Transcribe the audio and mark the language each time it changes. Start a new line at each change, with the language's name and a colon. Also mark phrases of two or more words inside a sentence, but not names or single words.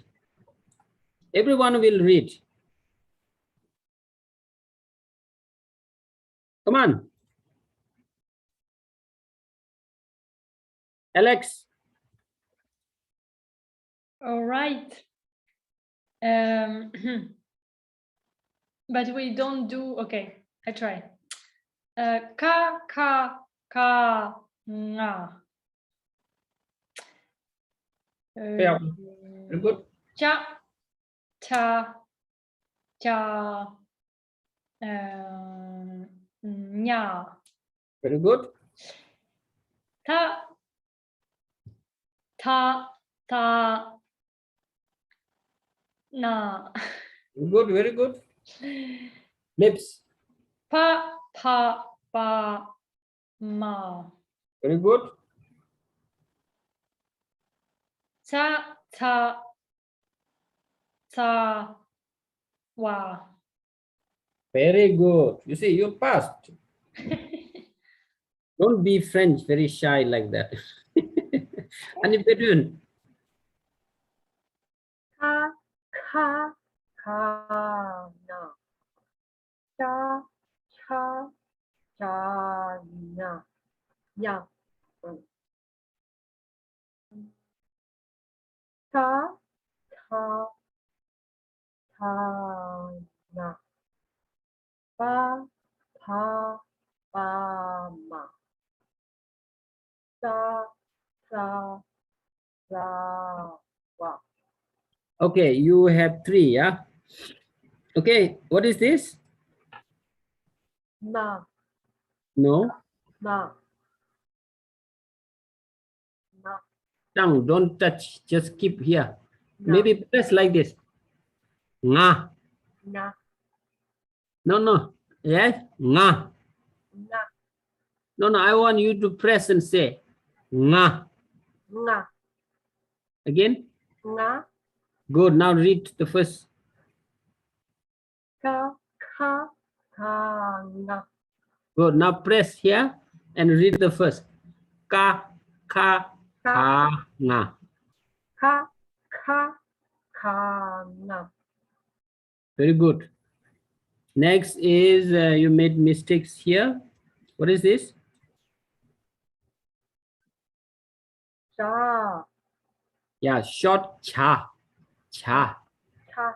English: Everyone will read. Come on. Alex. All right. But we don't do, okay, I try. Ka, nga. Yeah. Very good. Cha, cha, nya. Very good. Ta, na. Very good. Very good. Lips. Pa, ma. Very good. Cha, wa. Very good. You see, you passed. Don't be French, very shy like that. And in between. Ka, na. Cha, cha, nya. Nya. Ta, na. Pa, ma. Sa, wa. Okay, you have three, yeah? Okay, what is this? Na, No, na. tongue, don't touch, just keep here. Na, Maybe press like this. Nga. na, No. Yes, nga. na, No, I want you to press and say nga. na, Again. na. Good, now read the first. Ka, na. Good, now press here and read the first. Ka, nga. Ka, na. Very good. Next is you made mistakes here. What is this? Cha, Yeah, short cha. Cha. cha,